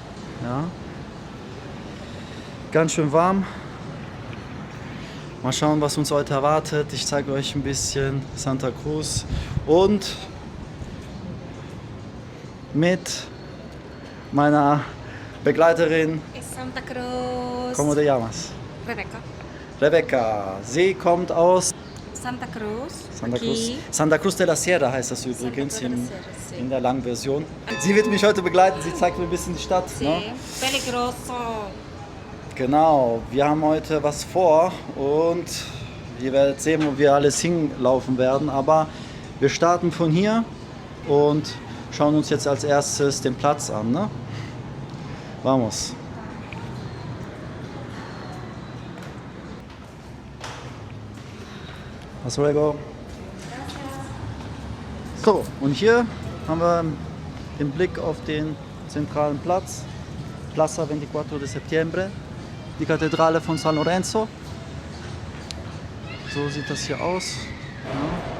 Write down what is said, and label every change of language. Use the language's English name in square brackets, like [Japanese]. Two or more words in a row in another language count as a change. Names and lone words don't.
[German] Ja. Ganz schön warm. Mal schauen, was uns heute erwartet. Ich zeige euch ein bisschen Santa Cruz und mit meiner Begleiterin. Santa Cruz. [Spanish] ¿Cómo te llamas? Rebecca. [German] Rebecca. Sie kommt aus Santa Cruz. Santa Cruz. [Spanish] Aquí. [German] Santa Cruz de la Sierra heißt das übrigens [Spanish] Santa Cruz de la Sierra, sí. [German] in der langen Version. Sie wird mich heute begleiten. Sie zeigt mir ein bisschen die Stadt. [Spanish] Sí. [German] Ne? [Spanish] Peligroso. [German] Genau, wir haben heute was vor und ihr werdet sehen, wo wir alles hinlaufen werden. Aber wir starten von hier und schauen uns jetzt als erstes den Platz an. Ne? [Spanish] Vamos. Hasta luego. [German] So, und hier haben wir den Blick auf den zentralen Platz, Plaza 24 de Septiembre. Die Kathedrale von San Lorenzo. So sieht das hier aus. Ja.